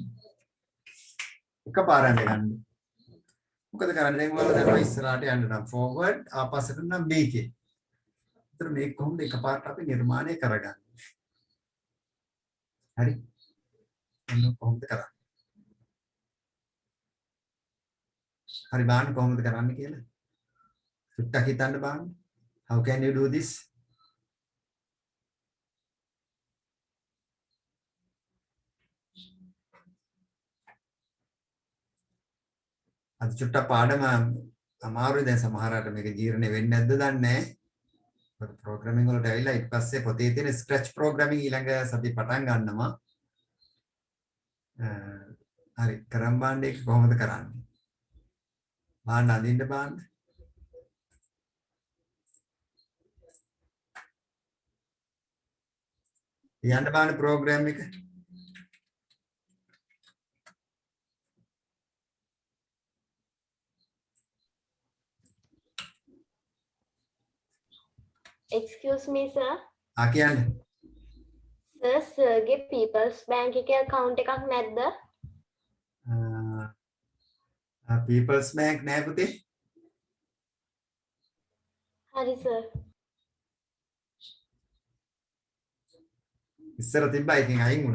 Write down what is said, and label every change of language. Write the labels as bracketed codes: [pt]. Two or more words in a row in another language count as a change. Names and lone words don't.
[si] එකපාර අඳගන්න. මොකද කරන්නේ දැන් ඔයාලා දන්නවා ඉස්සරහට යන්න නම් forward ආපස්සට නම් BK. ඒතර මේක කොහොමද එකපාරට අපි නිර්මාණය කරගන්නේ? හරි. එන්න කොහොමද කරන්නේ? හරි බලන්න කොහොමද කරන්නේ කියලා. සුට්ටක් හිතන්න බලන්න. [en] How can you do this? [si] අද චුට්ටක් පාඩම අමාරුයි දැන් සමහරකට මේක ජීර්ණය වෙන්නේ නැද්ද දන්නේ නැහැ. ප්‍රෝග්‍රෑමින් වලට ඇවිල්ලා ඊට පස්සේ පොතේ තියෙන [en] scratch programming [si] ඊළඟ සතිය පටන් ගන්නවා. හරි කරන් බලන්න ඒක කොහොමද කරන්නේ? බලන්න අදින්න බලන්න. යන්න බලන්න ප්‍රෝග්‍රෑම් එක. [en] Excuse me, sir. [si] කියන්නේ. Sir, sirගේ People's Bank එකේ account එකක් නැද්ද? People's Bank නෑ පුතේ. හරි sir. ඉස්සර තිබ්බා ඉතින් අයින් වුණා.